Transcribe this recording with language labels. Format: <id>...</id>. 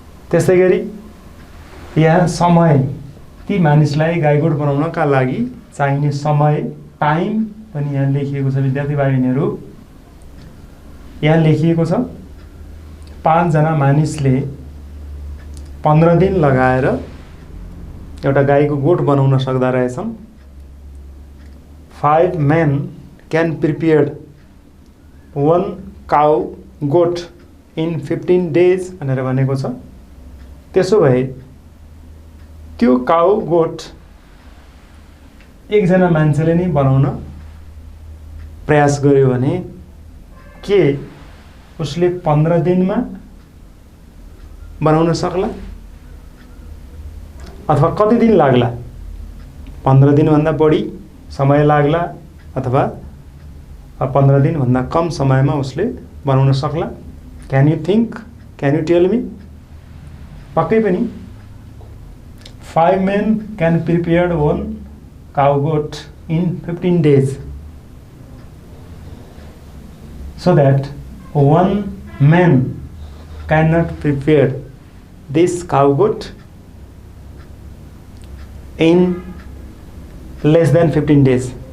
<ne>त्यसै गरी यहाँ समय, ती मानिसलाई गाईगोठ बनाउनका लागि चाहिने समय, टाइम पनि यहाँ लेखिएको छ। विद्यार्थी भाइ बहिनीहरू, यहाँ लेखिएको छ 5 जना मानिसले 15 दिन लगाएर एउटा गाईको गोठ बनाउन सक्दा रहेछन्।</ne> <en>5 men can prepare 1 cow goat in 15 days</en> <ne>भनेर भनेको छ। त्यसो भए त्यो काउ गोठ एकजना मान्छेले नै बनाउन प्रयास गर्यो भने के उसले 15 दिनमा बनाउन सक्ला अथवा कति दिन लाग्ला? 15 दिन भन्दा बढी समय लाग्ला अथवा 15 दिन भन्दा कम समयमा उसले बनाउन सक्ला?</ne> <en>Can you think, can you tell me?</en> <ne>पक्कै पनि</ne> <en>5 men can prepare 1 cow goat in 15 days, so that 1 man cannot prepare this cow goat in less than 15 days.</en>